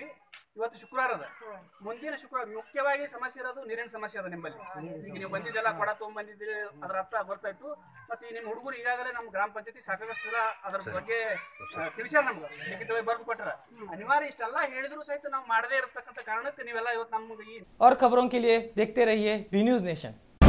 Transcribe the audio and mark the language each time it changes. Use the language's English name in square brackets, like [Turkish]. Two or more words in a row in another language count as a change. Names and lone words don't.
[Kannada] ಇವತ್ತು ಶುಕ್ರವಾರ ಅದ, ಮುಂದಿನ ಶುಕ್ರವಾರ ಮುಖ್ಯವಾಗಿ ಸಮಸ್ಯೆ ಇರೋದು ನೀರಿನ ಸಮಸ್ಯೆ ಅದ ನಿಮ್ಮಲ್ಲಿ. ಈಗ ನೀವು ಬಂದಿದ್ದೆಲ್ಲ ಕೊಡ ತೊಗೊಂಡ್ಬಂದಿದ್ದೀರಿ, ಅದರ ಅರ್ಥ ಗೊತ್ತಾಯ್ತು. ಮತ್ತೆ ನಿಮ್ಮ ಹುಡುಗರು ಈಗಾಗಲೇ ನಮ್ಮ ಗ್ರಾಮ ಪಂಚಾಯತಿ ಸಾಕಷ್ಟು ಸಲ ಅದರ ಬಗ್ಗೆ ತಿಳಿಸ್ಯಾರ, ನಮ್ಗೆ ಲಿಖಿತವಾಗಿ ಬರೆದು ಕೊಟ್ಟರ. ಅನಿವಾರ್ಯ ಇಷ್ಟೆಲ್ಲ ಹೇಳಿದ್ರು ಸಹಿತ ನಾವು ಮಾಡದೇ ಇರತಕ್ಕಂಥ ಕಾರಣಕ್ಕೆ ನೀವೆಲ್ಲ ಇವತ್ತು ನಮ್ಗೆ [Hindi] और खबरों के लिए देखते रहिए बी न्यूज नेशन।